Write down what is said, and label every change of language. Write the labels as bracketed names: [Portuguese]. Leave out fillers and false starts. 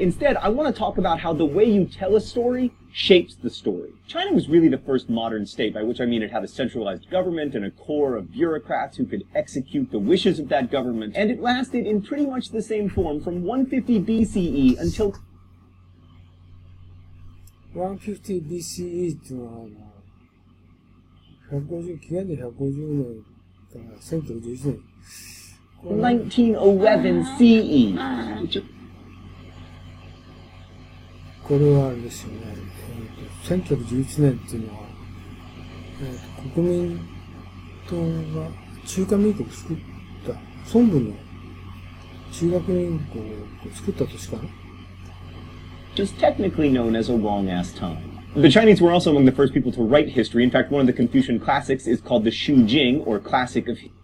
[English] Instead, I want to talk about how the way you tell a story shapes the story. China was really the first modern state, by which I mean it had a centralized government and a core of bureaucrats who could execute the wishes of that government, and it lasted in pretty much the same form from 150 BCE until... [Japanese] 150 BCE っていうのは、紀元で150年。 1911年。 [English] 1911 CE. [Japanese] これはあれですよね。 1911年っていうのは、国民党が中華民国を作った、孫文の中華民国を作った年かな。 [English] Just technically known as a long-ass time. The Chinese were also among the first people to write history. In fact, one of the Confucian classics is called the Shu Jing, or Classic of...